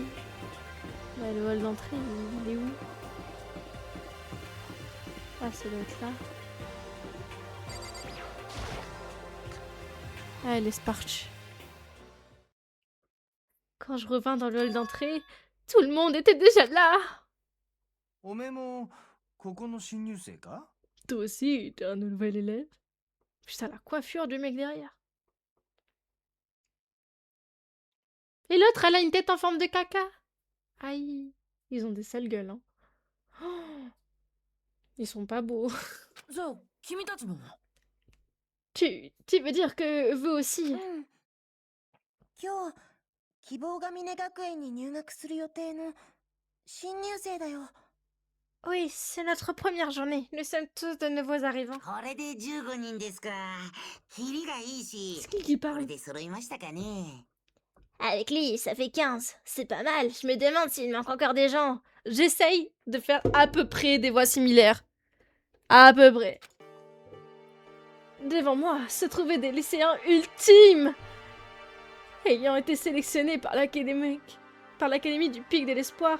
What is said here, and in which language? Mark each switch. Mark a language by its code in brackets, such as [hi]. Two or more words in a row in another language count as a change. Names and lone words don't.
[fr] Bah, le hall d'entrée, il est où? Ah, ça doit être là. Ah, les Sparch. Quand je revins dans le hall d'entrée, tout le monde était déjà là. [ja] おめえもここの新入生か？ [fr] Toi aussi, t'es un nouvel élève. Putain, la coiffure du mec derrière. Et l'autre, elle a une tête en forme de caca. Aïe, ils ont des sales gueules, hein. Oh, ils sont pas beaux. [ja] じゃあ君たちも。 [fr] Tu veux dire que vous aussi? [ja] 今日希望が峰学園に入学する予定の新入生だよ。 [fr] Oui, c'est notre première journée. Nous sommes tous de nouveaux arrivants. [ja] これで15人ですか。キリがいいし。 [fr] C'est qui [ja] これ [fr] parle? [ja] で揃いましたかね。 [fr] Avec lui, ça fait 15. C'est pas mal. Je me demande s'il manque encore des gens. J'essaye de faire à peu près des voix similaires. À peu près. Devant moi se trouvaient des lycéens ultimes, ayant été sélectionnés par l'académie du Pic de l'Espoir.